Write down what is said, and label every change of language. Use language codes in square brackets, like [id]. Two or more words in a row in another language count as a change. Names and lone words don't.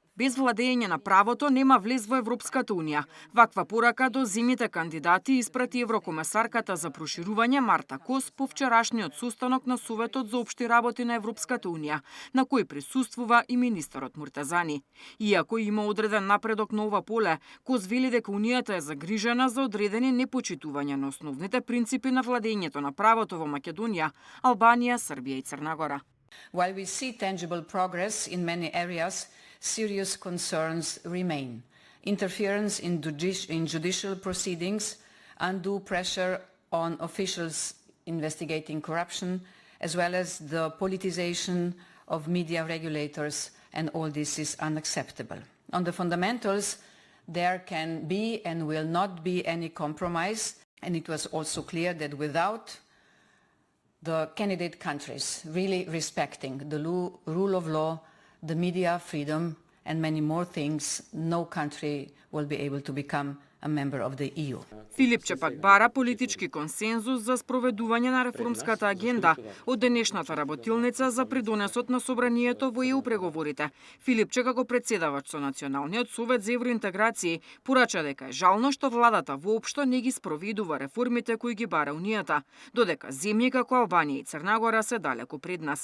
[mk] Без владење на правото нема влез во Европската унија. Ваква порака до земјите кандидати испрати еврокомесарката за проширување Марта Кос по вчерашниот состанок на Советот за општи работи на Европската унија, на кој присуствува и министерот Муртазани. Иако има одреден напредок на ова поле, Кос вели дека унијата е загрижена за одредени непочитување на основните принципи на владењето на правото во Македонија, Албанија, Србија и Црна Гора. [en] While we see tangible progress in many areas, serious concerns remain. Interference in judicial proceedings, undue pressure on officials investigating corruption, as well as the politicization of media regulators, and all this is unacceptable. On the fundamentals, there can be and will not be any compromise, and it was also clear that without the candidate countries really respecting the rule of law, the media freedom and many more things, no country will be able to become a member of the EU. [mk] Филипче пак бара политички консензус за спроведување на реформската агенда од денешната работилница за придонесот на собранието во ЕУ преговорите. Филипче како председавач со Националниот совет за евроинтеграција порача дека е жално што владата воопшто не ги спроведува реформите кои ги бара унијата, додека земји како Албанија и Црна Гора се далеку пред нас.